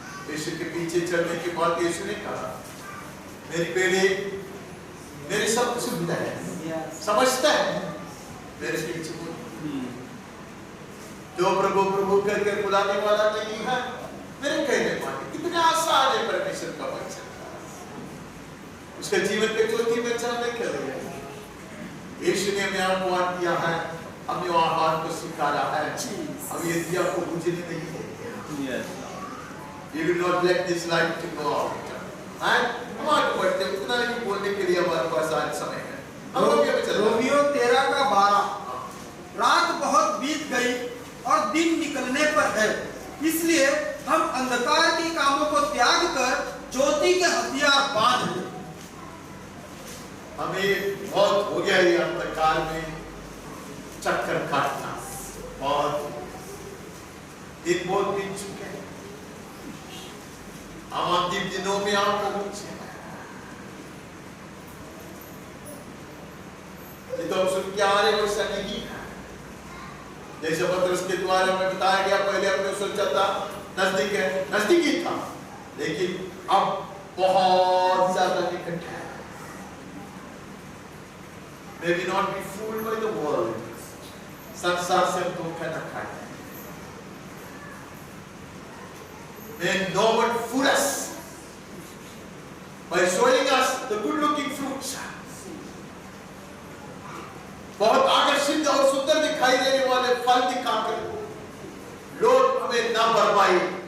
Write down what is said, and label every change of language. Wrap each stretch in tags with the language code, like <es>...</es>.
<hi>यीशु के पीछे चलने के बाद यीशु ने कहा, मेरी बेटे मेरे सब सुनता है, समझता है, मेरे पीछे जो प्रभु प्रभु करके बुलाने वाला नहीं है, मेरे कहने वाले। कितना आसान है परमेश्वर का वचन, उसका जीवन के ज्योति में चलने के लिए यीशु ने हमें आह्वान किया है, हमें आह्वान को स्वीकारा है। अब ये दिया को बुझने नहीं देंगे।</hi> <en>You will not let this light to go out।</en> <hi>हम आगे बढ़ते, उतना ही बोलने के लिए हमारे पास आज समय है। हम रोमियो 13:12। रात बहुत बीत गई और दिन निकलने पर है, इसलिए हम अंधकार के कामों को त्याग कर ज्योति के हथियार बांध लें। हमें बहुत हो गया ये अंधकार में चक्कर काटना, बहुत दिन बहुत बीत चुके हैं। हम अंतिम दिनों में आप पहुंचे, ये तो हम सुन के आ रहे वैसा नहीं है। जैसे पत्रस के द्वारा में बताया गया, पहले हमने सोचा था नजदीक है, नजदीक ही था, लेकिन अब बहुत ज्यादा निकट है।</hi> <en>May we not be fooled by the world.</en> <hi>संसार से हम धोखा न खाएं.</hi> <en>May no one fool us by showing us the good-looking fruits.</en> <hi>बहुत आकर्षित और सुंदर दिखाई देने वाले फल दिखाकर लोग हमें न भरमाए.</hi>